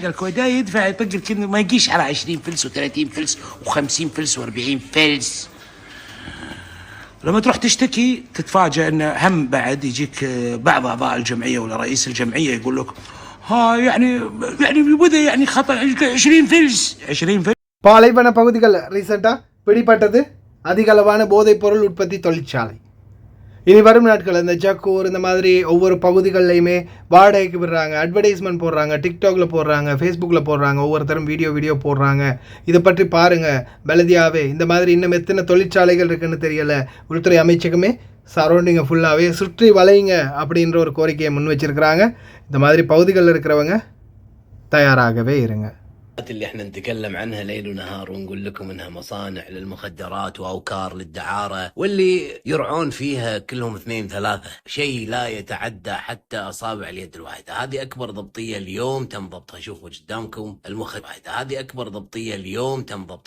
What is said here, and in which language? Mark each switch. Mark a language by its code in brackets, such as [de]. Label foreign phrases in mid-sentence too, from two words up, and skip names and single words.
[ar] الكويتي يدفع يطق الكلمه ما يجيش على 20 فلس و30 فلس و50 فلس و40 فلس. لما تروح تشتكي تتفاجأ ان هم بعد يجيك بعض اعضاء الجمعيه ولا رئيس الجمعيه يقول لك ها يعني بدا يعني خطا 20 فلس 20 فلس. [ta] பாலைவன பகுதிகள் ரீசெண்டாக பிடிப்பட்டது அதிக அளவான போதைப் பொருள் உற்பத்தி தொழிற்சாலை. இனி வரும் நாட்கள் இந்த ஜக்கூர் இந்த மாதிரி ஒவ்வொரு பகுதிகள்லையுமே வாடகைக்கு விடுறாங்க, அட்வர்டைஸ்மெண்ட் போடுறாங்க, டிக்டாக்ல போடுறாங்க, ஃபேஸ்புக்கில் போடுறாங்க, ஒவ்வொருத்தரும் வீடியோ போடுறாங்க. இதை பற்றி பாருங்கள், பலதியாவே இந்த மாதிரி இன்னும் எத்தனை தொழிற்சாலைகள் இருக்குன்னு தெரியலை. உள்துறை அமைச்சகமே [en] surrounding full [ta] சுற்றி வளையுங்க அப்படின்ற ஒரு கோரிக்கையை முன் வச்சிருக்கிறாங்க. இந்த மாதிரி பகுதிகளில் இருக்கிறவங்க தயாராகவே இருங்க. [ar] اللي احنا نتكلم عنها ليل ونهار ونقول لكم انها مصانع للمخدرات واوكار للدعارة، واللي يرعون فيها كلهم 2 3، شيء لا يتعدى حتى اصابع اليد الواحدة. هذه اكبر ضبطية اليوم تم ضبطها. شوفوا قدامكم المخدرات، هذه اكبر ضبطية اليوم تم ضبطها.